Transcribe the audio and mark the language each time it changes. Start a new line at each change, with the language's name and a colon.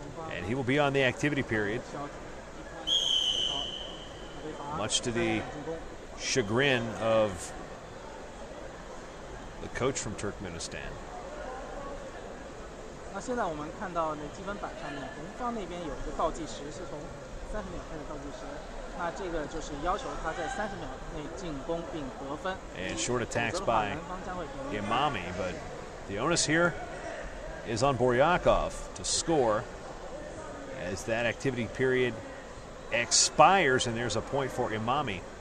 English: And he will be on the activity period, much to the chagrin of the coach from Turkmenistan.
Chinese: 那现在我们看到那积分板上面，红方那边有一个倒计时，是从30秒开始倒计时。那这个就是要求他在30秒内进攻并得分。
English: And short attacks by Imami, but the onus here is on Buryakov to score as that activity period expires, and there's a point for Imami.